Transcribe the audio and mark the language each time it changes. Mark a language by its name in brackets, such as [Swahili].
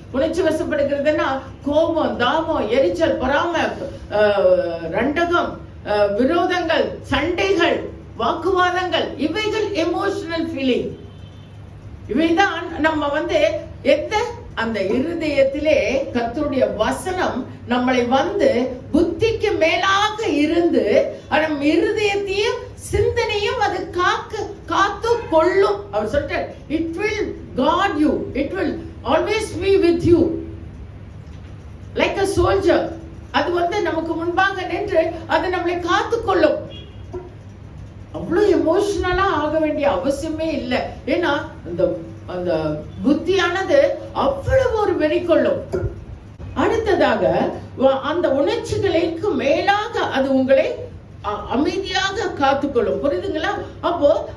[Tamil] உணர்ச்சி வசப்படுகிறதுனா கோபம், தாபம், எரிச்சல், பொறாமை, ரண்டகம், விரோதங்கள், சண்டைகள், வாக்குவாதங்கள், இவைகள் எமோஷனல் ஃபீலிங். இவைதான் நம்ம வந்து அந்த இருதயத்திலே கர்த்தருடைய வசனம் நம்மளை வந்து புத்திக்கு மேலாக இருந்து நம் இருதயத்தையும் சிந்தனையும் அது காத்து கொள்ளும். அவர் சொல்றார், [English] it will guard you, it will always be with you like a soldier. [Tamil] அது வந்து நமக்கு முன்பாக நின்று அது நம்மளை காத்து கொள்ளும். அவ்வளவு எமோஷனலா ஆக வேண்டிய அவசியமே இல்லை. ஏன்னா அந்த புத்தியானது அவ்வளவு ஒரு வெறி கொள்ளும். அடுத்ததாக அந்த உணர்ச்சிகளுக்கு மேலாக அது உங்களை அமைதியாக காத்துக்கொள்ளும். புரியுதுங்களா? அப்போ